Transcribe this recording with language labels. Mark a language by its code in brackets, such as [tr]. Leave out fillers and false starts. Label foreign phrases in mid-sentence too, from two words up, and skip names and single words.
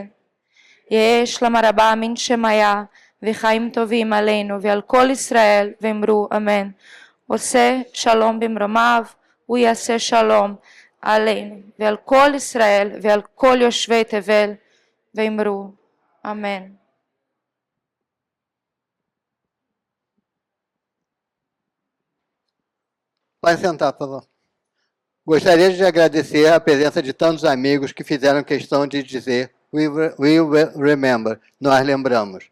[arc] יהא שלמה רבה מן שמיה [he] וחיים טובים עלינו ועל כל ישראל ואמרו אמן. עושה שלום במרומיו, הוא יעשה שלום עלינו ועל כל ישראל ועל כל יושבי תבל ואמרו אמן. [pt] Pode sentar, por favor. Gostaria de agradecer a presença de tantos amigos que fizeram questão de dizer [en] We remember, [pt] nós lembramos.